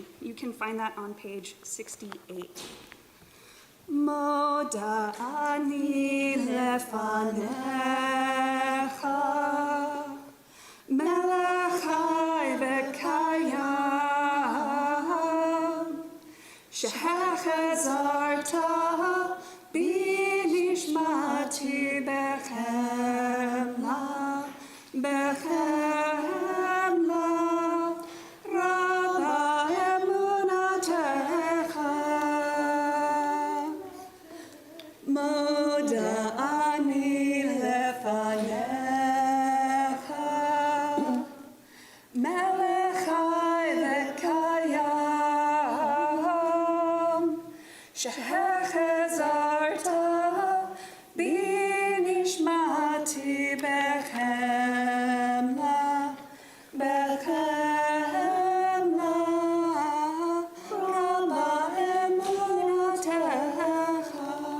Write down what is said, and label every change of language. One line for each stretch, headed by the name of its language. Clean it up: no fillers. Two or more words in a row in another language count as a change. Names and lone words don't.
English: You can find that on page 68.
Hebrew: מודה אני לפניך, מלך חי וקים, שהחזרת בנשמתי בחמלה, רבה אמונתך. מודה אני לפניך, מלך חי וקים, שהחזרת בנשמתי בחמלה, רבה אמונתך.